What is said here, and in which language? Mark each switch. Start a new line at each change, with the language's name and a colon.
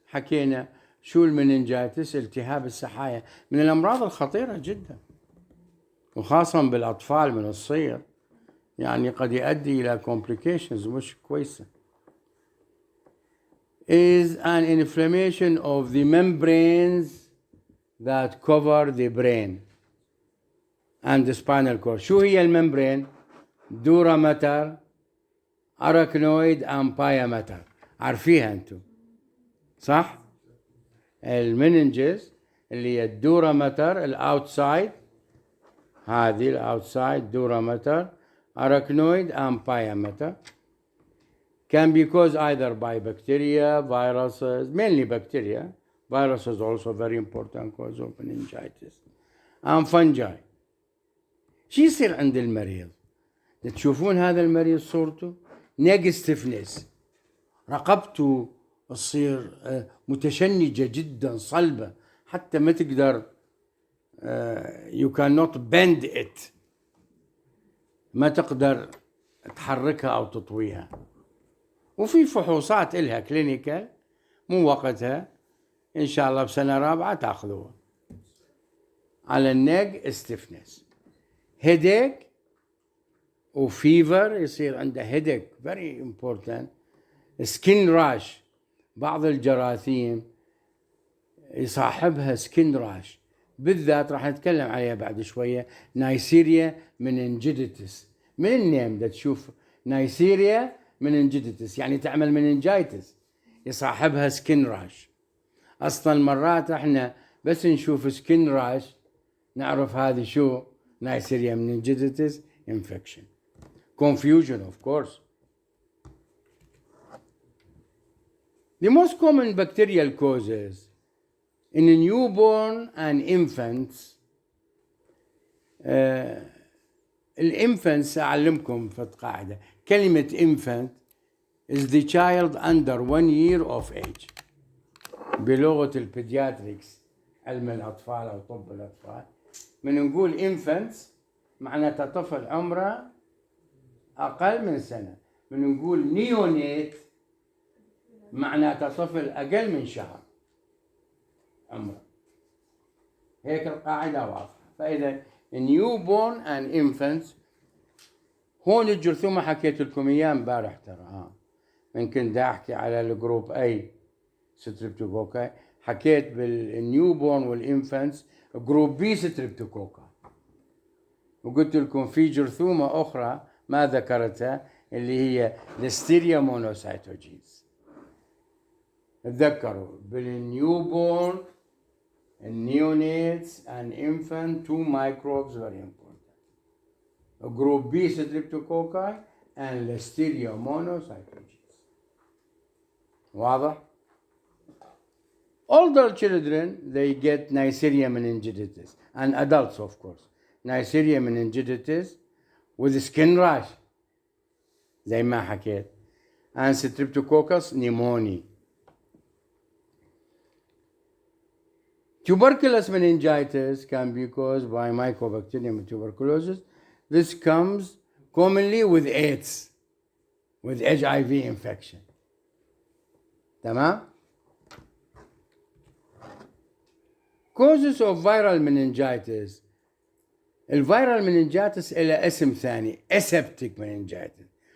Arabic: حكينا شو المننجايتس, التهاب السحايا, من الأمراض الخطيرة جدا, وخاصة بالأطفال من الصغر, يعني قد يؤدي إلى complications مش كويسة.
English: Is an inflammation of the membranes that cover the brain and the spinal cord.
Arabic: شو هي الممبرين؟ دورا ماتر, أراكنويد, أمبايا ماتر. عارفيها أنتم صح؟ المننجز اللي هي الدورا ماتر الأوتسايد, هذه الأوتسايد دورا ماتر, أراكنويد, أمبايا ماتر.
English: Can be caused either by bacteria, viruses, mainly bacteria. Viruses also very important cause of meningitis. And fungi.
Arabic: شو يصير عند المريض؟ تشوفون هذا المريض صورته neck stiffness, رقبته تصير متشنجة جدا, صلبة, حتى ما تقدر you cannot bend it, ما تقدر تحركها أو تطويها. وفي فحوصات إلها كلينيكال, مو وقتها, إن شاء الله بسنة رابعة تأخذوها على النيك stiffness.
English: headache وفيفر, يصير عنده headache very important.
Arabic: skin rash, بعض الجراثيم يصاحبها skin rash, بالذات راح نتكلم عليها بعد شوية. نايسيريا meningitis, من النيم ده تشوف نايسيريا meningitis يعني تعمل meningitis, يصاحبها skin rash. أصلا مرات احنا بس نشوف skin rash نعرف هذه شو نايسيريا meningitis infection.
English: Confusion of course. The most common bacterial causes in newborn and infants. الانفانتس أعلمكم في القاعدة, كلمة infant is the child under 1 year of age.
Arabic: بلغة البيدياتريكس, علم الأطفال أو طب الأطفال, من نقول infants معناتها طفل عمره أقل من سنة. من نقول neonate معناتها طفل أقل من شهر عمره. هيك القاعدة واضحة. فإذا newborn and infants, هون الجرثومة حكيت لكم إياه امبارح ترى, يمكن دا أحكي على الجروب أي ستريبتوكوكاي, حكيت بالنيو بورن والإنفانتس جروب بي ستريبتوكوكا، وقلت لكم في جرثومة أخرى ما ذكرتها اللي هي ليستيريا مونوسايتوجينز.
English: تذكروا بالنيو بورن neonates and infant 2 microbes very important. Group B streptococci and Listeria monocytogenes. واضح؟ Older children they get Neisseria meningitis and adults of course. Neisseria meningitis with skin rash زي ما حكيت and Streptococcus pneumoniae. Tuberculous meningitis can be caused by Mycobacterium tuberculosis. This comes commonly with AIDS, with HIV infection. تمام؟ Causes of viral meningitis.
Arabic: الفيرال meningitis إلى اسم ثاني aseptic meningitis.